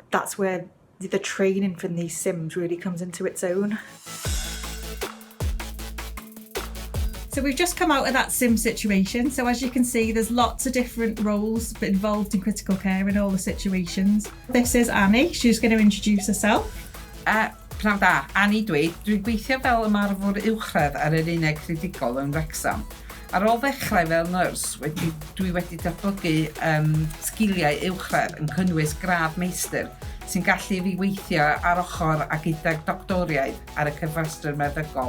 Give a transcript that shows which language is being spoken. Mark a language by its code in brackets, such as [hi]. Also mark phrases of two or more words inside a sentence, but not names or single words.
[en] That's where the training from these sims really comes into its own. So we've just come out of that sim situation. So as you can see, there's lots of different roles involved in critical care in all the situations. This is Annie. She's going to introduce herself. [cy] Pnawn da, Annie dwi'n gweithio fel ymarfer uwchradd ar yr uned credigol yn Wrecsam. Ar ôl ddechrau fel nyrs, dwi wedi datblygu sgiliau uwchradd yn cynnwys gradd meistr sy'n gallu fi weithio ar ochr a gydag doctoriaid ar y cyfrestyr meddygol.